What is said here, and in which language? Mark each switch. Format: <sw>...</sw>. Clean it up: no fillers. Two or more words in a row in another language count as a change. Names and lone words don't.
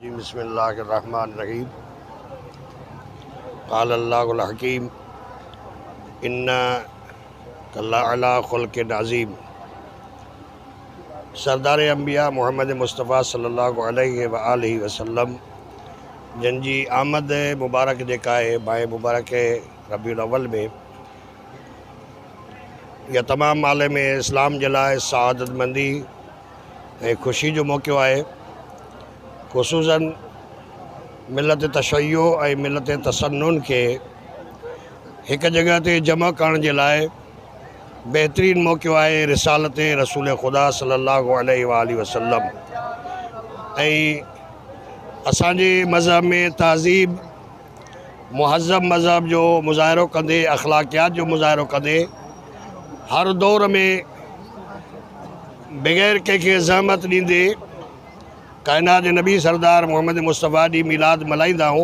<ar>بسم الله الرحمن الرحيم. قال الله الحكيم إنك لعلى خلق عظيم.</ar> <sd>सरदार अंबिया मोहम्मद मुस्तफ़ा</sd> <ar>صلى الله عليه وآله وسلم</ar> <sd>जंजी आमद मुबारक जेका है माह मुबारक रबीउल अव्वल में यह तमाम आलम इस्लाम जे लाइ सआदतमंदी ऐं ख़ुशी जो मौक़ो आहे। ख़ुसूसन मिलत तशय्यो ऐं मिलत तसन्नुन के एक जगह ते जमा करण जे लाइ बेहतरीन मौक़ो आहे रिसालत रसूल ख़ुदा</sd> <ar>صلى الله عليه وآله وسلم.</ar> <sd>ऐं असांजे मज़हब में तहज़ीब मुहज़्ज़ब मज़हब जो मुज़ाहिरो कंदे अख़लाक़ियात जो मुज़ाहिरो कंदे हर दौर में बग़ैर कंहिंखे ज़हमत ॾींदे कायनात नबी सरदार मोहम्मद मुस्तफ़ा डी मिलाद मल्हाईंदा आहियूं।</sd>